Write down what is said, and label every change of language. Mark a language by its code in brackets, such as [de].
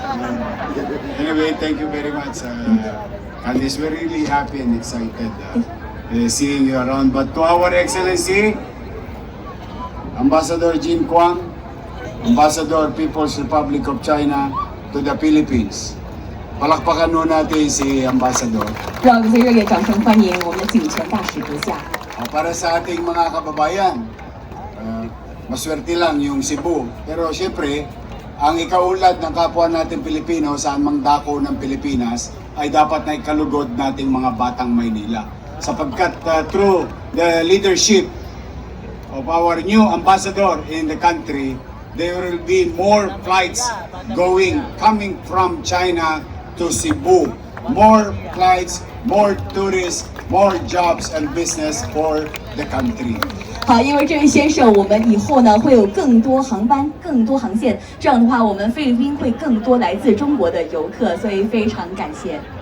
[en] Anyway, thank you very much. Candice, we're really happy and excited seeing you around. But to our Excellency, Ambassador Jin Kwang, Ambassador People's Republic of China to the Philippines. [tl] Palakpakan nun natin si Ambassador. [zh] 让我们最热烈掌声欢迎我们的景权大使阁下。 [tl] Para sa ating mga kababayan, maswerte lang yung Cebu. Pero siyempre, ang ikaulad ng kapwa natin Pilipino saan mang dako ng Pilipinas ay dapat na ikalugod nating mga batang Maynila. Sapagkat [en] through the leadership of our new ambassador in the country, there will be more flights coming from China to Cebu. More flights, more tourists, more jobs and business for the country. [zh] 好，因为这位先生，我们以后呢会有更多航班、更多航线，这样的话，我们菲律宾会更多来自中国的游客，所以非常感谢。